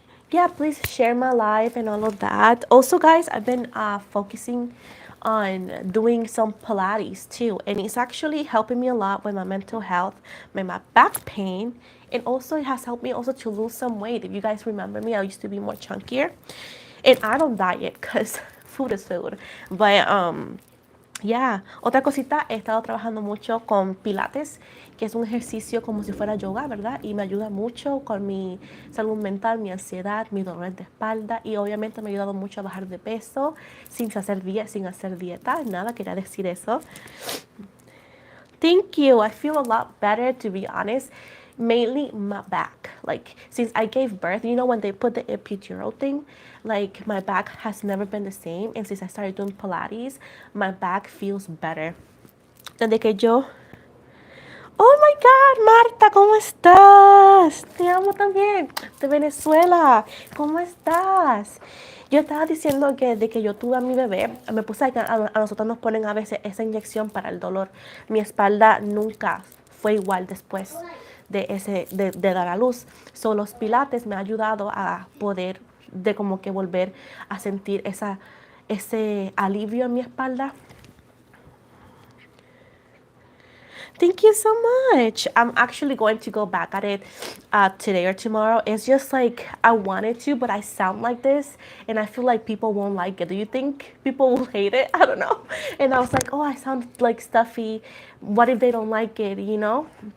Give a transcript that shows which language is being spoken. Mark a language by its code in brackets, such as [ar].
[en] Yeah, please share my live and all of that. Also, guys, I've been focusing on doing some Pilates too, and it's actually helping me a lot with my mental health, my back pain, and also it has helped me also to lose some weight. If you guys remember me, I used to be more chunkier, and I don't diet because food is food. But yeah, [es] otra cosita, he estado trabajando mucho con Pilates, que es un ejercicio como si fuera yoga, ¿verdad? Y me ayuda mucho con mi salud mental, mi ansiedad, mi dolor de espalda, y obviamente me ha ayudado mucho a bajar de peso sin hacer dieta, nada, quería decir eso. [en] Thank you. I feel a lot better, to be honest. Mainly my back. Like, since I gave birth, when they put the epidural thing, like my back has never been the same. And since I started doing Pilates, my back feels better. [es] Desde que yo... [en] Oh my God, [es] Marta, ¿cómo estás? Te amo también. De Venezuela. ¿Cómo estás? Yo estaba diciendo que de que yo tuve a mi bebé, me puse a nosotros nos ponen a veces esa inyección para el dolor. Mi espalda nunca fue igual después de dar a luz. So, los pilates me han ayudado a poder de como que volver a sentir ese alivio en mi espalda. [en] Thank you so much. I'm actually going to go back at it today or tomorrow. It's just like I wanted to, but I sound like this, and I feel like people won't like it. Do you think people will hate it? I don't know. And I was like, oh, I sound like stuffy. What if they don't like it? You know?